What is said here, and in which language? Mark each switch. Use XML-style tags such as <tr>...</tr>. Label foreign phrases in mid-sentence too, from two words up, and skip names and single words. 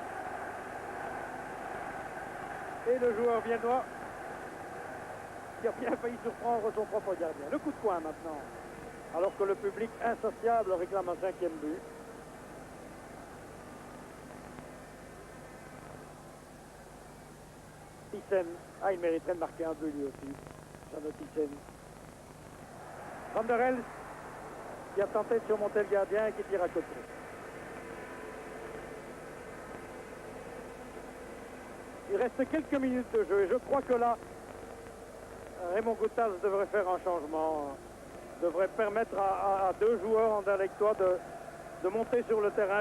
<fr>Et le joueur viennois qui a bien failli surprendre son propre gardien. Le coup de coin maintenant. Alors que le public insatiable réclame un 5e but. Thyssen, il mériterait de marquer un but lui aussi. Sanoticen. Van der Elst qui a tenté de surmonter le gardien et qui tire à côté. Il reste quelques minutes de jeu et je crois que là, Raymond Goethals devrait faire un changement, devrait permettre à deux joueurs anderlechtois de monter sur le terrain.</fr>